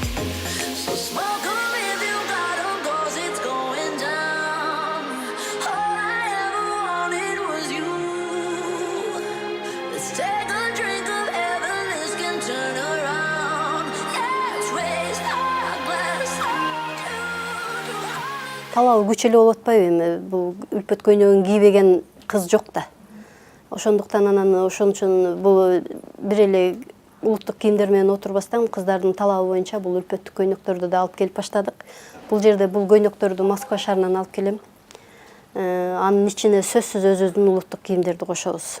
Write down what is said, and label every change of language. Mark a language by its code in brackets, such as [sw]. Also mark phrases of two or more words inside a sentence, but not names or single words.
[en] So smoke 'em if you got 'em, 'cause it's going down. All I ever wanted was you. Let's take a drink of heaven, this can turn around. Let's raise our glass. [ky] Талабы күч эле болуп атпайбы? Эми бул үлпөт көйнөгүн кийбеген кыз жок да. Ошондуктан анан ошон үчүн бул бир эле улуттук кийимдер менен отурбастан кыздардын талабы боюнча бул үлпөттүк көйнөктөрдү да алып келип баштадык. Бул жерде бул көйнөктөрдү Москва шаарынан алып келем. Анын ичине сөзсүз өзүбүздүн улуттук кийимдерди кошобуз.